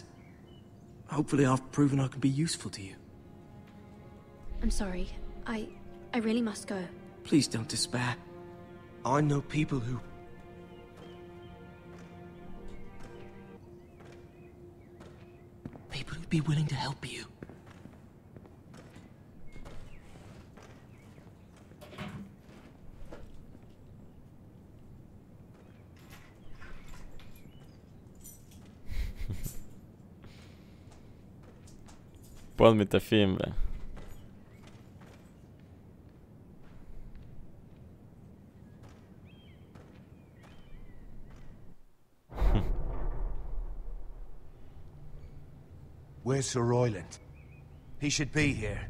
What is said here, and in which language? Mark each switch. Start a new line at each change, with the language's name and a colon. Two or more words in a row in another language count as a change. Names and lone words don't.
English: Hopefully I've proven I can be useful to you. I'm sorry. I really must go. Please don't despair. I know people who... People who'd be willing to help you.
Hungarian: Pont mint a filmben.
English: Where's Sir Royland? He should be here.